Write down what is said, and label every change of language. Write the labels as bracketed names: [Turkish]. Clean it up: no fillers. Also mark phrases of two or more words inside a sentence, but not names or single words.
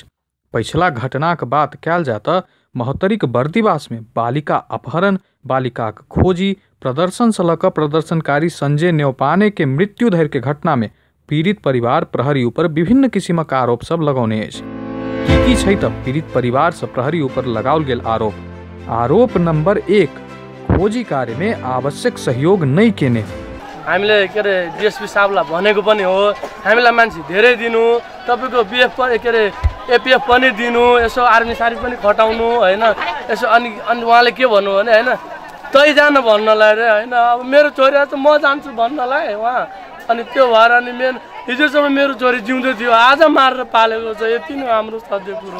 [Maithili] पछिला घटनाक बात कयल जाय तऽ महोत्तरीक बर्दिवास में बालिका अपहरण, बालिकाक खोजी, प्रदर्शन से लऽ प्रदर्शनकारी संजय न्यौपाने के मृत्यु धरि के घटना में पीड़ित परिवार प्रहरी ऊपर विभिन्न किसिमक आरोप सब लगौने अछि। की छै तऽ पीड़ित परिवार से प्रहरी ऊपर लगाओल गेल आरोप नंबर 1, खोजी कार्य में आवश्यक सहयोग नहीं केने। [Nepali] हामीले के अरे डीएसपी साहबलाई भनेको पनि हो, हामीलाई मान्छे धेरै दिनु, तपाईको बीएफ के अरे एपीएफ पनि दिनु, यसो आर्मी सारी पनि खटाउनु हैन, यसो अनि उहाँले के भन्नु भने हैन तै जान भन्नलाई रे हैन, अब मेरो छोरी त म जान्छु भन्नलाई उहाँ, अनि त्यो भएर अनि मेन हिजोसम्म मेरो छोरी जिउँदै थियो, आज मारेर पालेको छ, यति नै हाम्रो सत्य कुरो।